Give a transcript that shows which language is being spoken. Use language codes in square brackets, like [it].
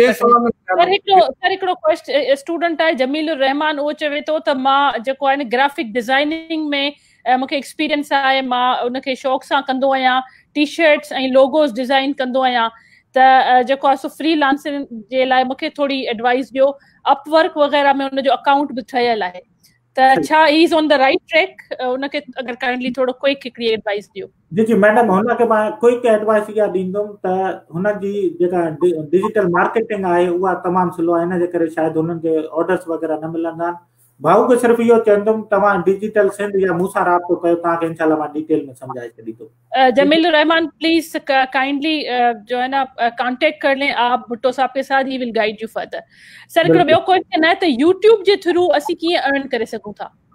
[sd] Sir हिकिड़ो question student आहे जमीलुर रहमान, उहो चवे थो त मां जेको आहे ग्राफिक डिज़ाइनिंग में मूंखे एक्सपीरियंस आहे, मां उनखे शौक़ सां कंदो आहियां, टी शर्ट्स ऐं लोगोस डिज़ाइन कंदो आहियां, त जेको आहे सो फ्रीलांसिंग जे लाइ मूंखे थोड़ी एडवाइस ॾियो। अपवर्क वग़ैरह में उनजो अकाउंट बि ठहियल आहे, त छा [en] He is on the right track? [sd] उनखे अगर काइंडली थोड़ो क्विक हिकिड़ी एडवाइस ॾियो। जी मैडम, हुनखे मां क्विक एडवाइस इहा ॾींदुमि त हुनजी जेका डिजिटल मार्केटिंग आहे उहा तमामु स्लो आहे, हिन जे करे शायदि हुननि खे ऑर्डर्स वग़ैरह न मिलंदा आहिनि। भाऊ खे सिर्फ़ु इहो चवंदुमि, तव्हां डिजिटल सिंध या मूंसां राब्तो कयो, तव्हांखे इंशाल्लाह मां डिटेल में समझाए छॾींदुमि। [hi] जमीलुर रहमान प्लीज काइंडली जो है ना कांटेक्ट कर लें आप भुट्टो साहब के साथ, [en] He will guide you further. [sd] Sir हिकिड़ो ॿियो क्वेश्चन आहे त यूट्यूब जे थ्रू असीं कीअं अर्न करे सघूं था?